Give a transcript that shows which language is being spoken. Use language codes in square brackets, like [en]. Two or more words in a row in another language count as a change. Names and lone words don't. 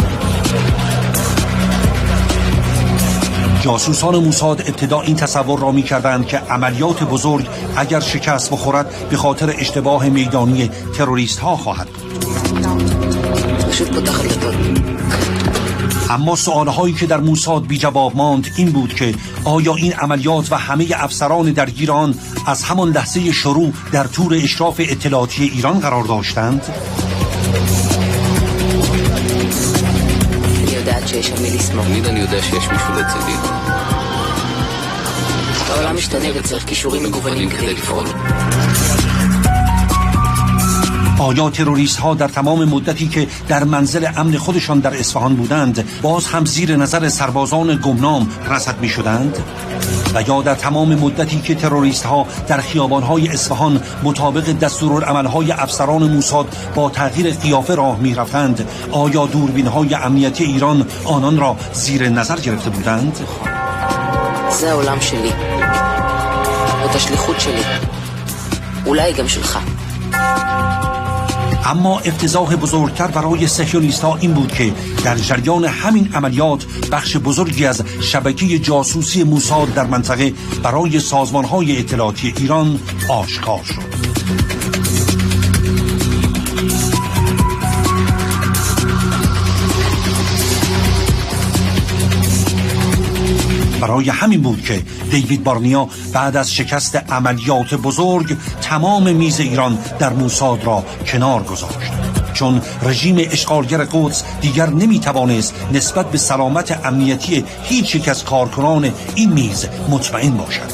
[fa] جاسوسان موساد ابتدا این تصور را می‌کردند که عملیات بزرگ اگر شکست بخورد به خاطر اشتباه میدانی تروریست‌ها خواهد بود. اما سوالهایی که در موساد بی جواب ماند این بود که آیا این عملیات و همه افسران درگیر آن از همان لحظه شروع در تور اشراف اطلاعاتی ایران قرار داشتند؟ [he] אני יודע שיש מישהו לצידי. העולם משתנה וצריך כישורים מגוונים כדי לפעול. [fa] آیا تروریست ها در تمام مدتی که در منزل امن خودشان در اصفهان بودند باز هم زیر نظر سربازان گمنام رصد می شدند؟ و یا در تمام مدتی که تروریست ها در خیابان های اصفهان مطابق دستورالعمل های افسران موساد با تغییر قیافه راه می رفتند، آیا دوربین های امنیتی ایران آنان را زیر نظر گرفته بودند؟ [he] זה העולם שלי. זאת השליחות שלי. אולי גם שלך. [fa] اما افتضاح بزرگتر برای صهیونیست‌ها این بود که در جریان همین عملیات بخش بزرگی از شبکه جاسوسی موساد در منطقه برای سازمان‌های اطلاعاتی ایران آشکار شد. برای همین بود که دیوید بارنیا بعد از شکست عملیات بزرگ تمام میز ایران در موساد را کنار گذاشت، چون رژیم اشغالگر قدس دیگر نمیتوانست نسبت به سلامت امنیتی هیچ یک از کارکنان این میز مطمئن باشد.